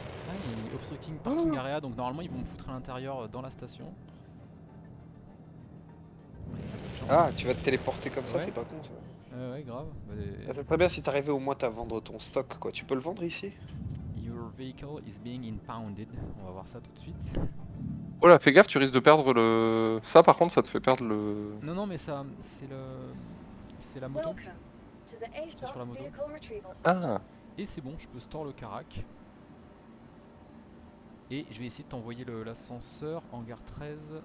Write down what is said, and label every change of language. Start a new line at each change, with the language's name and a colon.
French: Ah, il est
English: obstructing parking area,
French: donc normalement ils vont me foutre à l'intérieur dans la station. Ah, tu vas te téléporter comme ça, Ouais. c'est pas con ça. Ouais, grave. Bah, Ça serait très bien si t'arrivais au moins à vendre ton stock quoi. Tu peux le vendre ici?
English: Your vehicle is being impounded.
French: On va voir ça tout de suite. Oh là, fais gaffe, tu risques de perdre le. Ça par contre, ça te fait perdre le. Non, non, mais ça, c'est le. C'est la moto.
English: To the ASOP
French: sur la moto.
English: vehicle retrieval system. Ah.
French: Et c'est bon, je peux store le carac. Et je vais essayer de t'envoyer l'ascenseur, hangar 13.